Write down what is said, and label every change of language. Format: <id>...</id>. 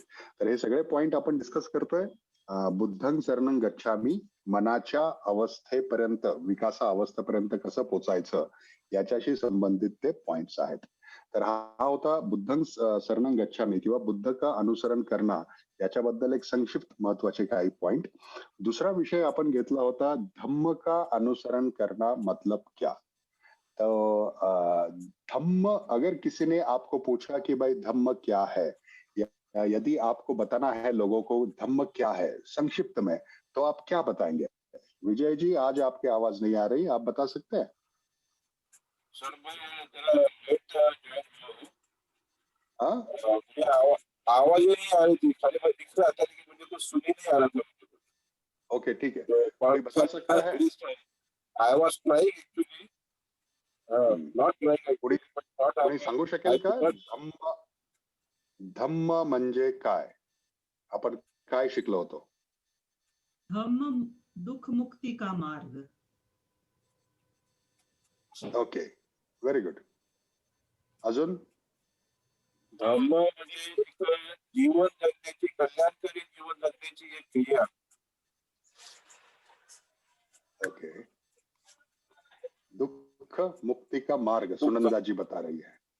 <mr>तर हे सगळे पॉइंट आपण डिस्कस करतोय.</mr> <pi>बुद्धं शरणं गच्छामी,</pi> <mr>मनाच्या अवस्थेपर्यंत विकासा अवस्थेपर्यंत कसं पोचायचं याच्याशी संबंधित ते पॉइंट्स आहेत. तर हा होता</mr> <pi>बुद्धं शरणं गच्छामी</pi> <mr>किंवा</mr> <hi>बुद्ध का अनुसरण</hi> <mr>करणं याच्याबद्दल एक संक्षिप्त महत्वाचे काही पॉइंट.</mr> <hi>दूसरा विषय अपन</hi> <mr>घेतला होता</mr> <hi>धम्म का अनुसरण करना मतलब क्या. तो धम्म, अगर किसी ने आपको पूछा कि भाई धम्म क्या है, या यदि आपको बताना है लोगों को धम्म क्या है संक्षिप्त में, तो आप क्या बताएंगे. विजय जी, आज आपकी आवाज नहीं आ रही, आप बता सकते हैं. सर मैं जरा लेट ज्वाइन हुआ हूँ। हाँ, मुझे आवाज ही नहीं आ रही थी, खाली मैं दिख रहा था लेकिन मुझे कुछ सुन ही नहीं आ रहा था. ओके, ठीक है. तो कोई बता सकता है.</hi> <en>I was trying actually, not trying</en> <mr>कोणी</mr> <en>actually, but not</en> <mr>कोणी सांगू शकेल का</mr> <en>I could</en> <mr>धम्म धम्म म्हणजे काय, आपण काय शिकलो होतो.</mr> <hi>धम्म दुख मुक्ति का मार्ग.</hi> <en>Okay, very good.</en> <mr>अजून धम्म म्हणजे एक जीवन जगण्याची, कल्याणकारी जीवन जगण्याची एक क्रिया.</mr> <hi>ओके, दुख मुक्ति का मार्ग सुनंदा जी बता रही है.</hi>